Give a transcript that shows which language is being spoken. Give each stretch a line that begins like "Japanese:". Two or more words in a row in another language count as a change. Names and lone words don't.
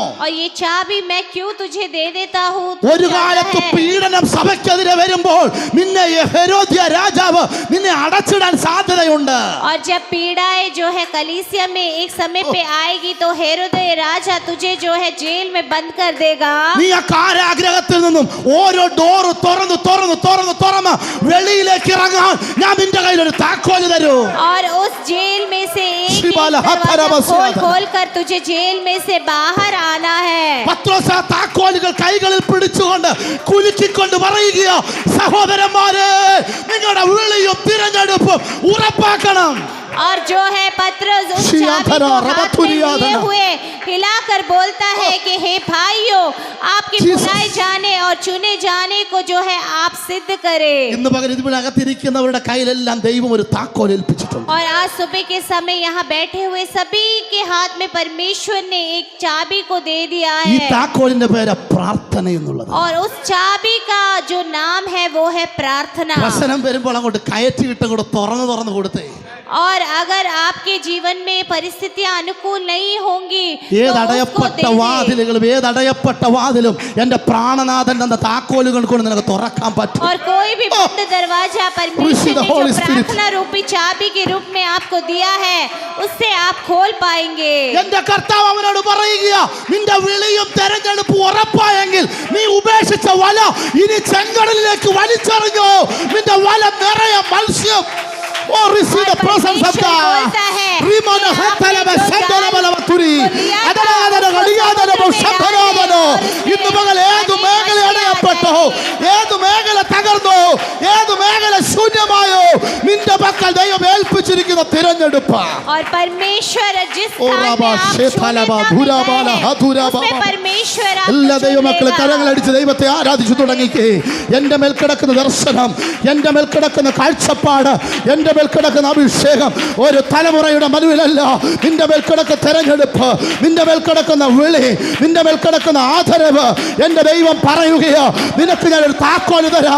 Hindi: और ये चाबी मैं क्यों तुझे दे देता हूँ?
Malayalam: ഒരു കാലത്ത് പീഡനം സഭയ്ക്കെതിരെ വരുമ്പോൾ നിന്നെ ഹെരോദ്യ രാജാവ് നിന്നെ അടച്ചിടാൻ സാധ്യതയുണ്ട്.
Hindi: और जब पीड़ाएं जो है कलीसिया में एक समय पे आएगी तो हेरोदय राजा तुझे जो है जेल में बंद कर देगा।
Malayalam: നീ ആ കാരാഗ്രഹത്തിൽ നിന്നും ഓരോ ഡോറ് തുറന്ന് വെളിയിലേക്ക് ഇറങ്ങാൻ ഞാൻ നിന്റെ കയ്യിൽ ഒരു താക്കോൽ തരൂ.
Hindi: और उस जेल में से एक शिबाला दरवाजा हथरा खोल कर तुझे जेल में से बाहर आना है।
Malayalam: പത്രോസ് ആ താക്കോലുകൾ കൈകളിൽ പിടിച്ചുകൊണ്ട് കുലുക്കിക്കൊണ്ട് പറയുകയോ, സഹോദരന്മാരെ നിങ്ങളുടെ വിളിയും തിരഞ്ഞെടുപ്പും ഉറപ്പാക്കണം.
Hindi: और जो है पतरस उस चाबी शियाधरा, को हाथ में रबतुरियाधरा। लिए हुए हिलाकर बोलता है कि हे भाइयों, आपके Jesus। बुलाए जाने और चुने जाने को जो है आप सिद्ध करें।
Malayalam: ഇന്ന് പകരം ഇതിനകത്തിരിക്കുന്നവരുടെ കയ്യിലെല്ലാം ദൈവം ഒരു താക്കോൽ ഏൽപ്പിച്ചിട്ടുണ്ട്.
Hindi: और आज सुबह के समय यहाँ बैठे हुए सभी के हाथ में परमेश्वर ने एक चाबी को दे दिया
Malayalam: ഈ
Hindi: है
Malayalam: താക്കോലിന്റെ പേര് പ്രാർത്ഥന എന്നുള്ളത്.
Hindi: और उस चाबी का जो नाम है वो है प्रार्थना।
Malayalam: പ്രശ്നം വരുമ്പോൾ അങ്ങോട്ട് കയറ്റിയിട്ട് കൂടെ തുറന്നു കൊടുത്തേ.
Hindi: और अगर आपके जीवन में परिस्थितियां अनुकूल नहीं होंगी तो
Malayalam: ഏതടയപ്പെട്ട വാതിലും എന്റെ പ്രാണനാഥൻ തന്ന താക്കോലുകൾ കൊണ്ട് നിനക്ക് തുറക്കാൻ പറ്റും.
Hindi: और कोई भी बंद दरवाजा परमेश्वर ने Holy जो Spirit। प्रार्थना रूपी चाबी के रूप में आपको दिया है उससे आप खोल पाएंगे।
Malayalam: എന്റെ കർത്താവ് അവനോട് പറയുക, നിന്റെ വിളിയും തെരഞ്ഞെടുപ്പ് ഉറപ്പായെങ്കിൽ നീ ഉപേക്ഷിച്ച വല ഇനി ചെങ്കടലിലേക്ക് വലിച്ചെറിഞ്ഞോ. നിന്റെ വല നിറയെ മത്സ്യം.
English: Oh, receive the presence of God. Rimana hatala sandala balavaturi. Adana galiyadana boshatarabano.
Malayalam: ഇന്ന് പകൽ ഏതു മേഖല അടയപ്പെട്ടോ, ഏതു മേഖല തകർന്നോ, ഏതു മേഖല ശൂന്യമായോ, നിന്റെ പക്കൽ ദൈവം ഏൽപ്പിച്ചിരിക്കുന്ന തിരഞ്ഞെടുപ്പ്.
Hindi: और परमेश्वर जिस ओ स्थान राबा में आप शेथालबा छूने का धुराबाला है, हथुराबा. उसमें परमेश्वर आपको
Malayalam: എല്ലാ
Hindi: चुन
Malayalam: ദൈവമക്കളും
Hindi: लेगा।
Malayalam: കരങ്ങളടിച്ച് ദൈവത്തെ ആരാധിച്ചു തുടങ്ങിക്കേ. എന്റെ മേൽ കിടക്കുന്ന ദർശനം, എന്റെ മേൽ കിടക്കുന്ന കാഴ്ചപ്പാട്, എന്റെ മേൽ കിടക്കുന്ന അഭിഷേകം ഒരു തലമുറയുടെ മനുവിലല്ല. നിന്റെ മേൽ കിടക്കുന്ന തെരഞ്ഞെടുപ്പ്, നിന്റെ മേൽ കിടക്കുന്ന വിളി, നിന്റെ മേൽ കിടക്കുന്ന ആദരവ് എന്റെ ദൈവം പറയുകയോ, നിനക്ക് ഞാനൊരു താക്കോല് തരാം.